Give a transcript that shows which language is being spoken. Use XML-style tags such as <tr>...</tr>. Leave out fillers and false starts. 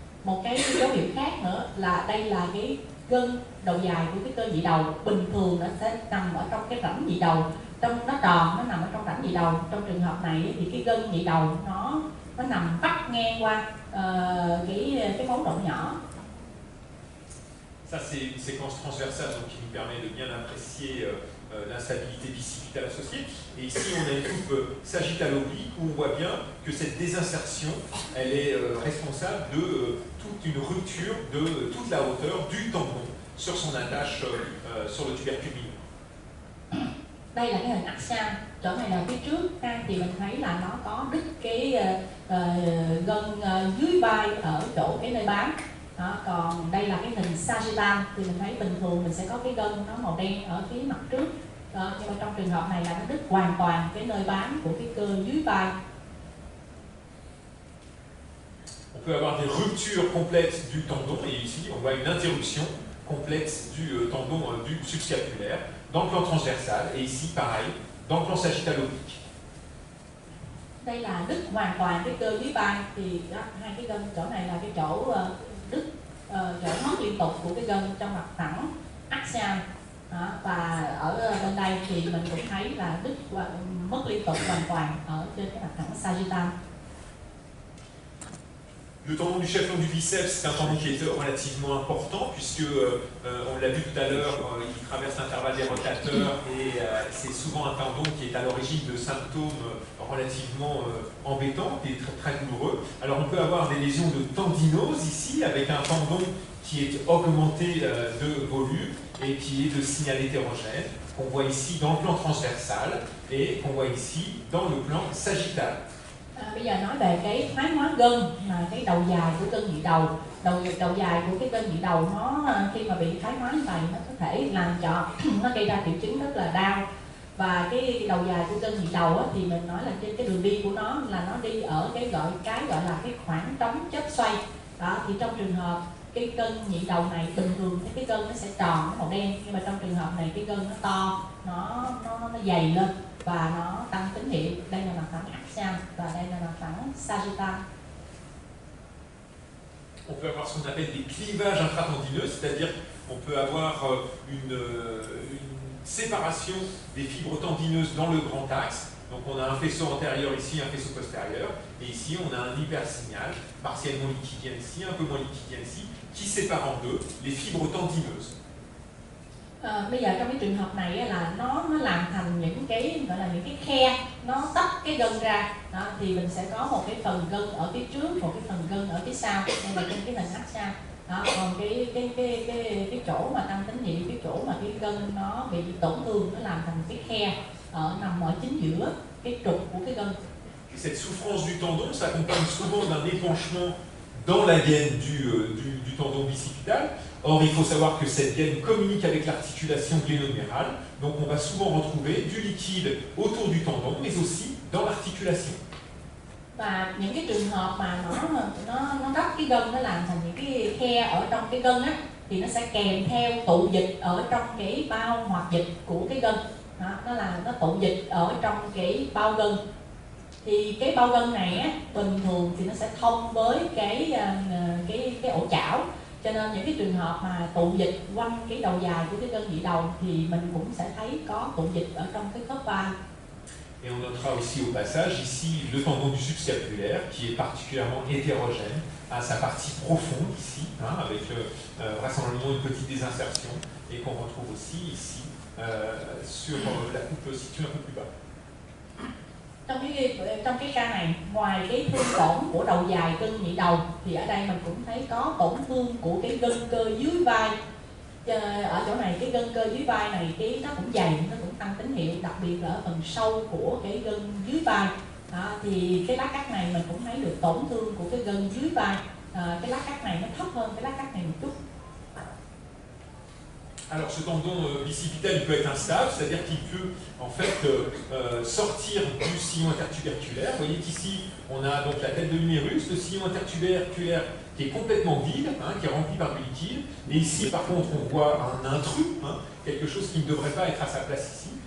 <vi>Một cái dấu hiệu khác nữa là đây là cái gân đầu dài của cái cơ nhị đầu. Bình thường nó sẽ nằm ở trong cái rãnh nhị đầu, nó tròn, nó nằm ở trong rãnh nhị đầu. Trong trường hợp này thì cái gân nhị đầu nó nằm vắt ngang qua cái máu động nhỏ.</vi> <fr>Ça c'est une séquence transversale donc, qui nous permet de bien apprécier l'instabilité bicipitale associée. Et ici on a une coupe sagittalo-oblique où on voit bien que cette désinsertion elle est responsable de toute une rupture de toute la hauteur du tendon sur son attache sur le tubercule mineur.</fr> <vi>Đây là cái hình axial, chỗ này là phía trước thì mình thấy là nó có đứt cái gân dưới vai ở chỗ cái nơi bám. Đó, còn đây là cái hình sagittal thì mình thấy bình thường mình sẽ có cái gân nó màu đen ở phía mặt trước. Đó, nhưng mà trong trường hợp này là nó đứt hoàn toàn cái nơi bám của cái cơ dưới vai.</vi> <fr>On peut avoir des ruptures complètes du tendon, et ici on voit une interruption complète du tendon du subscapulaire dans le plan transversal, et ici pareil dans le plan sagittalo-oblique.</fr> <vi>Đây là đứt hoàn toàn cái cơ dưới vai, thì đó, hai cái gân chỗ này là cái chỗ đứt, chỗ mất liên tục của cái gân trong mặt phẳng axial. Đó, và ở bên đây thì mình cũng thấy là đứt mất liên tục hoàn toàn ở trên cái mặt phẳng sagittal.</vi> <fr>Le tendon du chef long du biceps, c'est un tendon qui est relativement important puisque, on l'a vu tout à l'heure, il traverse l'intervalle des rotateurs et c'est souvent un tendon qui est à l'origine de symptômes relativement embêtants et très, très douloureux. Alors on peut avoir des lésions de tendinose ici avec un tendon qui est augmenté de volume et qui est de signal hétérogène, qu'on voit ici dans le plan transversal et qu'on voit ici dans le plan sagittal.</fr> <vi>Bây giờ nói về cái thoái hóa gân, mà cái đầu dài của gân nhị đầu, đầu dài của cái gân nhị đầu nó khi mà bị thoái hóa như vậy nó có thể làm cho nó gây ra triệu chứng rất là đau. Và cái đầu dài của gân nhị đầu á, thì mình nói là trên cái đường đi của nó là nó đi ở cái gọi là cái khoảng trống chớp xoay. Đó, thì trong trường hợp cái gân nhị đầu này bình thường thì cái gân nó sẽ tròn, nó màu đen, nhưng mà trong trường hợp này cái gân nó to, nó dày lên và nó tăng tín hiệu. Đây là mặt phẳng axial và đây là mặt phẳng sagittal.</vi> <fr>On peut avoir ce qu'on appelle des clivages intratendineux, c'est-à-dire on peut avoir une séparation des fibres tendineuses dans le grand axe. Donc on a un faisceau antérieur ici, un faisceau postérieur, et ici on a un hypersignal, partiellement liquidien ici, un peu moins liquidien ici, qui sépare en deux les fibres tendineuses.</fr> <vi>Bây giờ trong cái trường hợp này là nó làm thành những cái gọi là những cái khe, nó tách cái gân ra. Đó, thì mình sẽ có một cái phần gân ở phía trước, một cái phần gân ở phía sau, đây là trên cái hình axial. Đó, còn cái chỗ mà tăng tín hiệu, cái chỗ mà cái gân nó bị tổn thương, nó làm thành cái khe nằm ở chính giữa cái trục của cái gân.</vi> <fr>Cette souffrance du tendon s'accompagne souvent d'un épanchement dans la gaine du tendon bicipital. Or, il faut savoir que cette gaine communique avec l'articulation glénomérale, donc on va souvent retrouver du liquide autour du tendon, mais aussi dans l'articulation.</fr> <vi>Và những cái trường hợp mà nó đắp cái gân, nó làm thành những cái khe ở trong cái gân á, thì nó sẽ kèm theo tụ dịch ở trong cái bao hoạt dịch của cái gân. Đó, nó tụ dịch ở trong cái bao gân. Thì cái bao gân này á, bình thường thì nó sẽ thông với cái ổ chảo. Cho nên những cái trường hợp mà tụ dịch quanh cái đầu dài của cái gân nhị đầu thì mình cũng sẽ thấy có tụ dịch ở trong cái khớp vai.</vi> <fr>Et on notera aussi au passage ici le tendon du subscapulaire qui est particulièrement hétérogène à sa partie profonde ici, avec vraisemblablement une petite désinsertion et qu'on retrouve aussi ici sur la coupe située un peu plus bas.</fr> <vi>Trong cái ca này, ngoài cái thương tổn của đầu dài gân nhị đầu thì ở đây mình cũng thấy có tổn thương của cái gân cơ dưới vai. Ở chỗ này cái gân cơ dưới vai này nó cũng dày, nó cũng tăng tín hiệu, đặc biệt là ở phần sâu của cái gân dưới vai. Đó, thì cái lá cắt này mình cũng thấy được tổn thương của cái gân dưới vai. Cái lá cắt này nó thấp hơn cái lá cắt này một chút.</vi> <fr>Alors ce tendon bicipital il peut être instable, c'est-à-dire qu'il peut en fait sortir du sillon intertuberculaire. Vous voyez qu'ici on a donc la tête de l'humérus, le sillon intertuberculaire qui est complètement vide, qui est rempli par du liquide. Et ici par contre on voit un intrus, quelque chose qui ne devrait pas être à sa place ici.</fr>